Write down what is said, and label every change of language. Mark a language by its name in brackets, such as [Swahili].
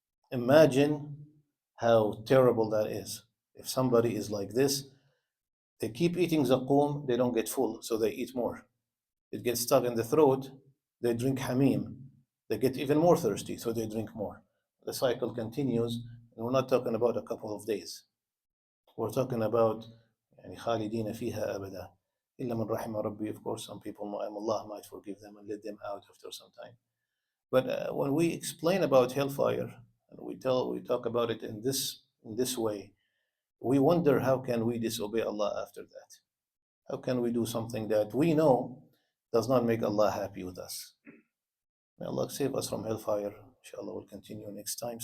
[English] Imagine how terrible that is. If somebody is like this, they keep eating zaqum, they don't get full, so they eat more. It gets stuck in the throat, they drink hamim. They get even more thirsty, so they drink more. The cycle continues, and we're not talking about a couple of days. We're talking about [Arabic] يعني خالدين فيها أبدا إلا من رحم ربي. [English] Of course, some people, Allah might forgive them and let them out after some time. But when we explain about hellfire and we talk about it in this way, we wonder how can we disobey Allah after that? How can we do something that we know does not make Allah happy with us? May Allah save us from hellfire. Inshallah, we'll continue next time.